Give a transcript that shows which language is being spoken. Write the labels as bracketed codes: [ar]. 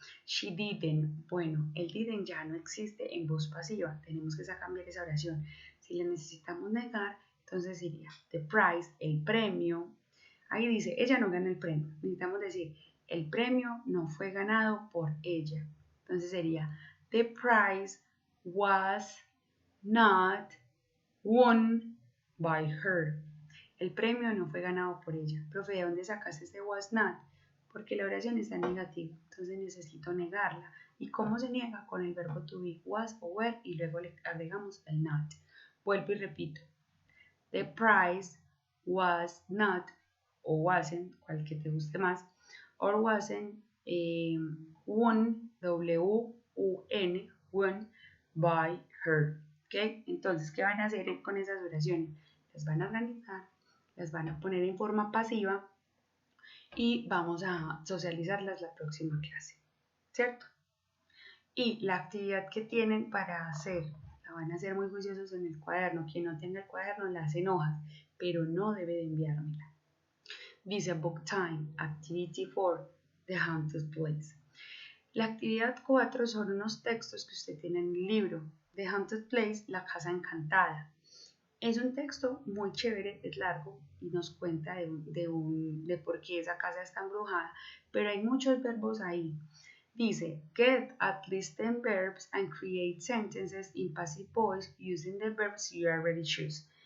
[en] She didn't, [es] bueno, el didn't ya no existe en voz pasiva, tenemos que cambiar esa oración. Si le necesitamos negar, entonces sería [en] the prize, [es] el premio. Ahí dice, ella no gana el premio. Necesitamos decir, el premio no fue ganado por ella. Entonces sería, [en] the prize was not won by her. [es] El premio no fue ganado por ella. Profe, ¿de dónde sacaste este was not? Porque la oración está en negativo, entonces necesito negarla. ¿Y cómo se niega? Con el verbo to be, was o were, y luego le agregamos el not. Vuelvo y repito. [en] The prize was not, o wasn't, [es] cual que te guste más, [en] or wasn't won, W-U-N, won by her. ¿Ok? [es] Entonces, ¿qué van a hacer con esas oraciones? Las van a organizar, las van a poner en forma pasiva y vamos a socializarlas la próxima clase, ¿cierto? Y la actividad que tienen para hacer, la van a hacer muy juiciosos en el cuaderno. Quien no tenga el cuaderno la hace en hojas, pero no debe de enviármela. [en] Dice Book Time, Activity 4, The Haunted Place. [es] La actividad 4 son unos textos que usted tiene en el libro. The Haunted Place, La Casa Encantada. Es un texto muy chévere, es largo y nos cuenta de por qué esa casa está embrujada, pero hay muchos verbos ahí. [en] Dice, get at least 10 verbs and create sentences in passive voice using the verbs you already choose.